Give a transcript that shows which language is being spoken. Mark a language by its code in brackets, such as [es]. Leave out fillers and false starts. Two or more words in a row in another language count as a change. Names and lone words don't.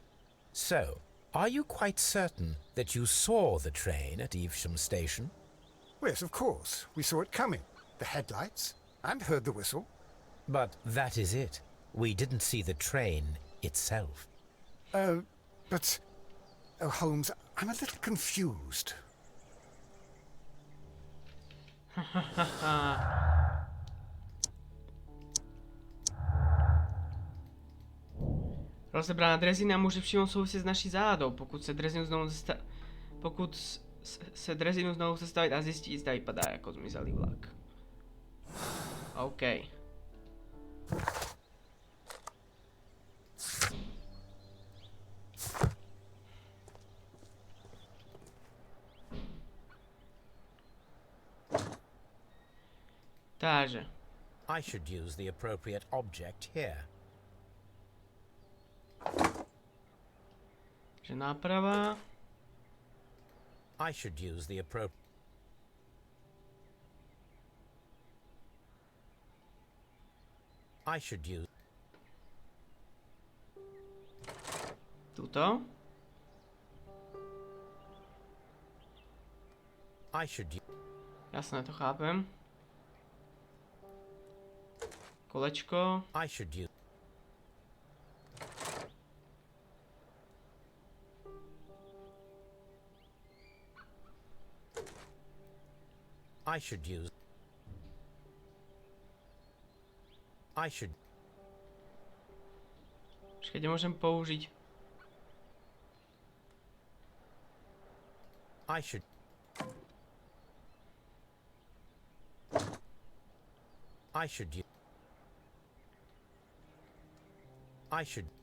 [en] So, are you quite certain that you saw the train at Evesham Station? Well, yes, of course. We saw it coming. The headlights. And heard the whistle. But that is it. We didn't see the train itself. But... Oh, Holmes, I'm a little confused. [cs] Rozebraná drezina môže přímo souviset s naší záhadou, pokud se drezinu znovu sestavit a zjistit, zda vypadá jako zmizelý vlak. [sk] OK. Takže. [en] I should use the appropriate object here. [sk] Že náprava. [en] I should use the appropriate... I should use... [sk] Tuto. [en] I should use... [sk] Jasné, to chápem. Kolečko. [en] I should use... I should use... I should... [sk] Počkej, kde môžem použiť? [en] I should... I should use... I should...